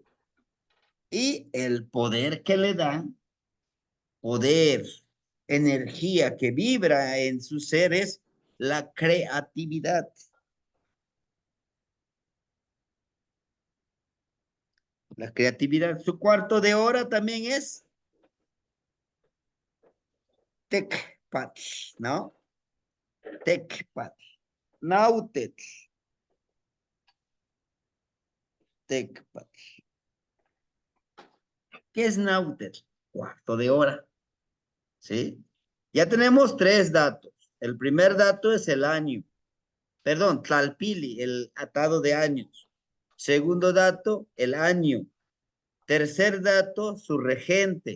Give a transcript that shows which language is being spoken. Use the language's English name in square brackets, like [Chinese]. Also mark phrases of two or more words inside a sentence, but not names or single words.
[Spanish] Y el poder que le dan, poder, energía que vibra en sus seres, la creatividad. La creatividad. Su cuarto de hora también es Tecpat, ¿no? Tecpat. Nautet. Tecpat. ¿Qué es Nautet? Cuarto de hora. ¿Sí? Ya tenemos 3 datos. El primer dato es el año. Perdón, Tlalpili, el atado de años. Segundo dato, el año. Tercer dato, su regente.